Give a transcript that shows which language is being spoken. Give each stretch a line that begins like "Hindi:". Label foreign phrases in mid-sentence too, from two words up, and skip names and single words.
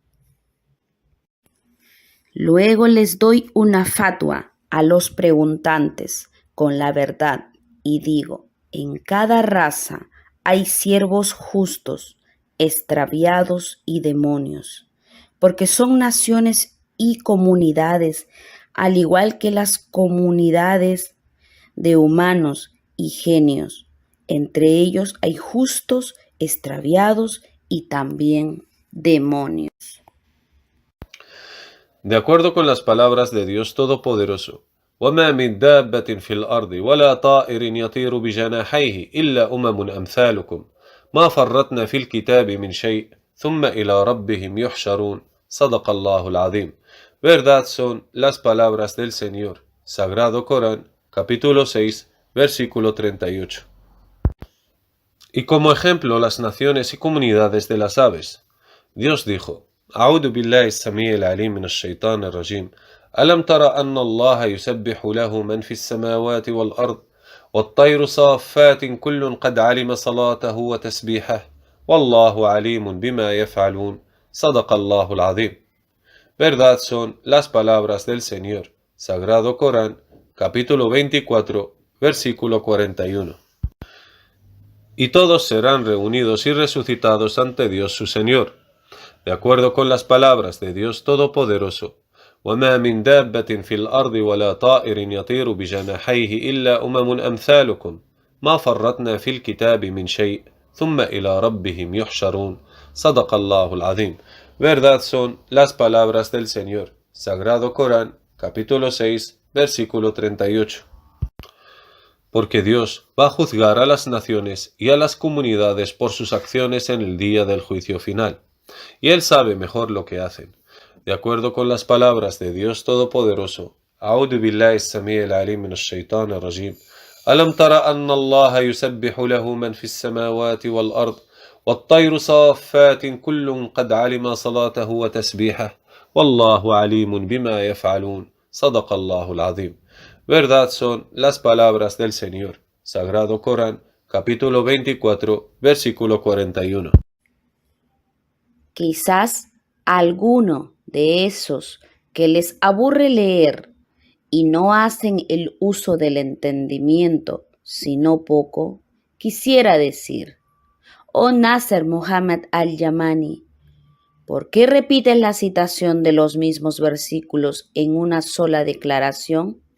Spanish: Luego les doy una fatua a los preguntantes con la verdad y digo: en cada raza hay siervos justos, extraviados y demonios, porque son naciones y comunidades, al igual que las comunidades de humanos y genios. Entre ellos hay justos, extraviados y también demonios. De acuerdo con las palabras de Dios Todopoderoso,
Arabic: وَمَا مِن دَابَّةٍ فِي الْأَرْضِ وَلَا طَائِرٍ يَطِيرُ بِجَنَاحَيْهِ إِلَّا أمثالكم ما فرطنا في الكتاب من شيء ثم إلى ربهم يحشرون صدق الله العظيم.
Spanish: Verdad son las palabras del Señor. Sagrado Corán, capítulo 6, versículo 38. Y como ejemplo las naciones y comunidades de las aves, Dios dijo:
Arabic: أعوذ بالله السميع العليم من الشيطان الرجيم ألم تر أن الله يسبح له من في السماوات والأرض والطير صافات كل قد علم صلاته وتسبيحه والله عليم بما يفعلون صدق الله العظيم.
Spanish: Verdad son las palabras del Señor. Sagrado Corán, capítulo 24, versículo 41. Y todos serán reunidos y resucitados ante Dios su Señor, de acuerdo con las palabras de Dios Todopoderoso.
Arabic: وَمَا مِن دَابَّةٍ فِي الْأَرْضِ وَلَا طَائِرٍ يَطِيرُ بِجَنَاحَيْهِ إِلَّا أمثالكم ما فرطنا في الكتاب من شيء ثم إلى ربهم يحشرون صدق الله العظيم.
Spanish: Verdad son las palabras del Señor. Sagrado Corán, capítulo 6, versículo 38. Porque Dios va a juzgar a las naciones y a las comunidades por sus acciones en el día del juicio final, y Él sabe mejor lo que hacen. De acuerdo con las palabras de Dios Todopoderoso,
Arabic: أعوذ بالله السميع العليم من الشيطان الرجيم. ألم تر أن الله يسبح له من في السماوات والأرض والطير صافات كل قد علم صلاته وتسبيحه والله عليم بما يفعلون صدق الله العظيم.
Spanish: Verdad son las palabras del Señor. Sagrado Corán, capítulo 24, versículo 41. Quizás alguno de esos que les aburre leer y no hacen el uso del entendimiento, sino poco, quisiera decir: oh Nasser Muhammad al-Yamani, ¿por qué repites la citación de los mismos versículos en una sola declaración?